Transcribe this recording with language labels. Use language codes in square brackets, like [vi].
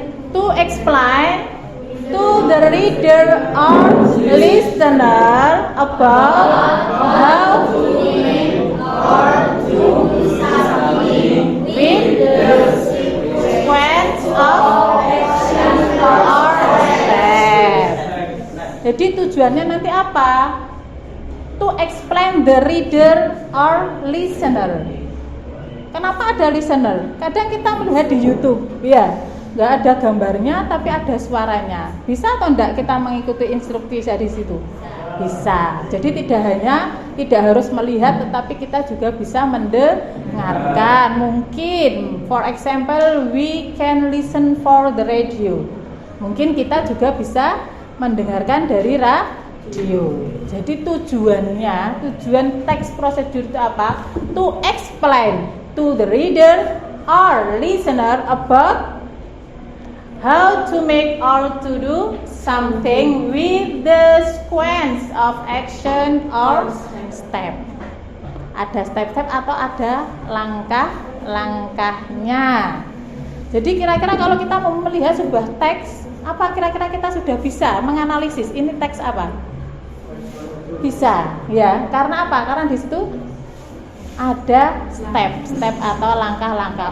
[en] To explain to the reader or listener about how to make or do something with the sequence of action or step. [id] Jadi tujuannya nanti apa? [en] To explain the reader or listener. [id] Kenapa ada listener? Kadang kita melihat di YouTube, ya, nggak ada gambarnya tapi ada suaranya. Bisa atau enggak kita mengikuti instruksi dari situ? Bisa. Jadi tidak harus melihat, tetapi kita juga bisa mendengarkan. Mungkin, [en] for example, we can listen for the radio. [id] Mungkin kita juga bisa mendengarkan dari radio. Jadi tujuan text procedure itu apa? [en] To explain to the reader or listener about how to make or to do something with the sequence of action or step. [id] Ada step-step atau ada langkah-langkahnya. Jadi kira-kira kalau kita mau melihat sebuah teks, apa kira-kira kita sudah bisa menganalisis ini teks apa? Bisa, ya. Karena apa? Karena di situ ada step atau langkah-langkah.